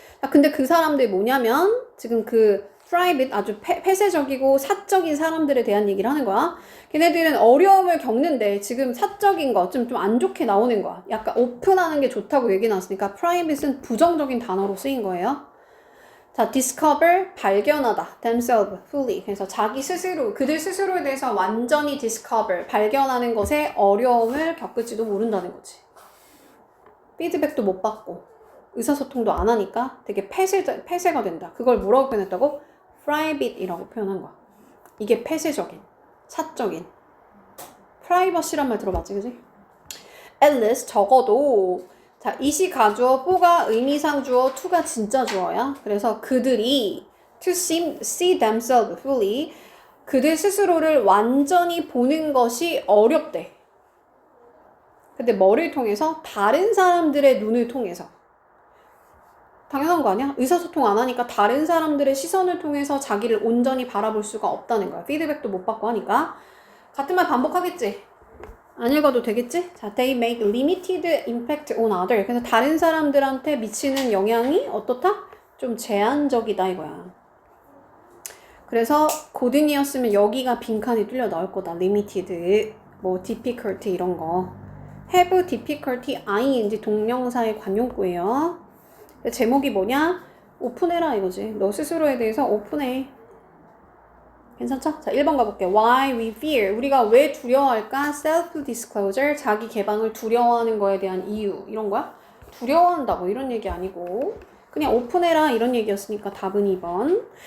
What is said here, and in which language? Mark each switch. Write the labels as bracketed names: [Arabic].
[Korean] 근데 그 사람들이 뭐냐면 지금 그 private, 아주 폐쇄적이고 사적인 사람들에 대한 얘기를 하는 거야. 걔네들은 어려움을 겪는데 지금 사적인 거 좀 안 좋게 나오는 거야. 약간 오픈하는 게 좋다고 얘기 나왔으니까 private는 부정적인 단어로 쓰인 거예요. 자, discover, 발견하다, themselves, fully. 그래서 자기 스스로, 그들 스스로에 대해서 완전히 discover, 발견하는 것에 어려움을 겪을지도 모른다는 거지. 피드백도 못 받고, 의사소통도 안 하니까 되게 폐쇄가 된다. 그걸 뭐라고 표현했다고? private이라고 표현한 거야. 이게 폐쇄적인, 사적인. 프라이버시란 말 들어봤지, 그지? at least, 적어도 자, it이 가주어, for가 의미상 주어, to가 진짜 주어야. 그래서 그들이 [English] to see themselves fully [Korean] 그들 스스로를 완전히 보는 것이 어렵대. 근데 뭐를 통해서? 다른 사람들의 눈을 통해서. 당연한 거 아니야? 의사소통 안 하니까 다른 사람들의 시선을 통해서 자기를 온전히 바라볼 수가 없다는 거야. 피드백도 못 받고 하니까. 같은 말 반복하겠지? 안 읽어도 되겠지? [English] 자, they make limited impact on others. [Korean] 그래서 다른 사람들한테 미치는 영향이 어떻다? 좀 제한적이다 이거야. 그래서 고든이었으면 여기가 빈칸이 뚫려 나올 거다. limited, 뭐 difficulty 이런 거. have difficulty, ing 동명사의 관용구예요. 제목이 뭐냐? 오픈해라 이거지. 너 스스로에 대해서 오픈해. 괜찮죠? 자, 1번 가볼게. [English] Why we fear. [Korean] 우리가 왜 두려워할까? [English] Self-disclosure. [Korean] 자기 개방을 두려워하는 거에 대한 이유. 이런 거야? 두려워한다고 이런 얘기 아니고 그냥 오픈해라 이런 얘기였으니까 답은 2번.